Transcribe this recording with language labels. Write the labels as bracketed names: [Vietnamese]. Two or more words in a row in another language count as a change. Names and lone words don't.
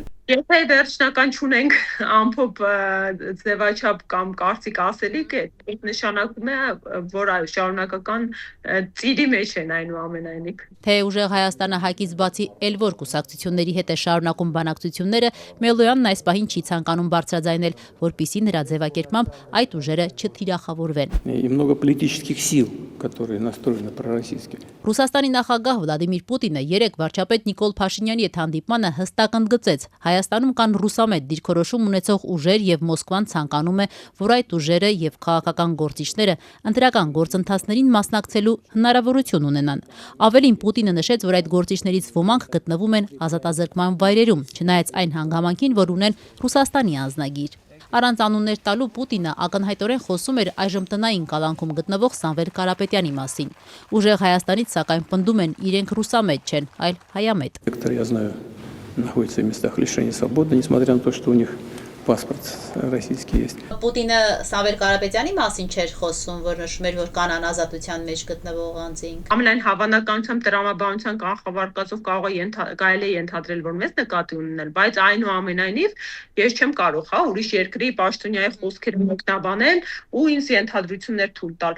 [Armenian] Եթե վերջնական չունենք ամփոփ ձևաչափ կամ կարծիք ասելիք, այդ նշանակում է, որ այո, շարունակական ծիրի մեջ են այնուամենայնիվ։ Թե Ուժեղ Հայաստանը ՀԱԿ-ից բացի էլ որ կուսակցությունների հետ է շարունակում բանակցությունները, Մելոյանն այս պահին չի ցանկանում բարձրաձայնել, որպիսի նրա ձևակերպմամբ այդ ուժերը չթիրախավորվեն։ [Russian] И много политических сил, которые настроены пророссийски. [Armenian] Ռուսաստանի նախագահ Վլադիմիր Պուտինը երեկ վարչապետ Նիկոլ Փաշինյանի հետ հանդիպմանը հստակ ընդգծեց. Հայաստանում կան ռուսամետ դիրքորոշում ունեցող ուժեր եւ Մոսկվան ցանկանում է, որ այդ ուժերը եւ քաղաքական գործիչները ընտրական գործընթացներին մասնակցելու հնարավորություն ունենան։ Ավելին Պուտինը նշեց, որ այդ գործիչներից ոմանք գտնվում են ազատազրկման վայրերում, չնայած այն հանգամանքին, որ ունեն Ռուսաստանի անձնագիր։ Առանց անուններ տալու Պուտինը ակնհայտորեն խոսում էր այժմ տնային կալանքում գտնվող Սամվել Կարապետյանի մասին։ Ուժեղ Հայաստանից սակայն պնդում են իրենք ռուսամետ չեն, այլ հայամետ։ [Russian] Некоторые, я знаю, находятся в местах лишения свободы, несмотря на то, что у них паспорт российский есть. [Armenian] Պուտինը Սամվել Կարապետյանի մասին չէր խոսում, որ նշում էր, որ կանան ազատության մեջ գտնվող անձինք։ Ամենայն հավանականությամբ տրամաբանության կանխավարկածով կարելի է ենթադրել, որ մեզ նկատի ունենել, բայց այնուամենայնիվ ես չեմ կարող, հա, ուրիշ երկրի պաշտոնյայի խոսքեր մեկնաբանել ու ինձ ենթադրություններ թույլ տալ։